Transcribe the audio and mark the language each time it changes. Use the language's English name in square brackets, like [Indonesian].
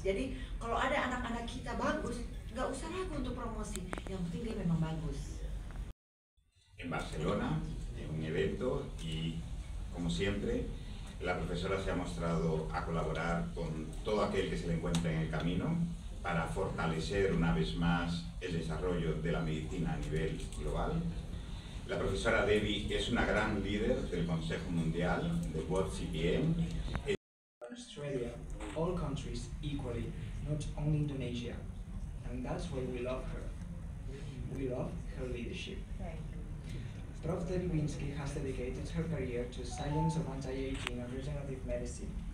[Indonesian] Jadi kalau ada anak-anak kita bagus, nggak usah ragu untuk promosi. Yang penting dia memang bagus. [Spanish] En Barcelona, en un evento, y como siempre, la profesora se ha mostrado a colaborar con todo aquel que se le encuentra en el camino para fortalecer una vez más el desarrollo de la medicina a nivel global. La profesora Debbie es una gran líder del Consejo Mundial de World CPM. [English] Australia, all countries equally, not only Indonesia, and that's why we love her. We love her leadership. Prof. Debbie Winsky has dedicated her career to science of anti-aging and regenerative medicine.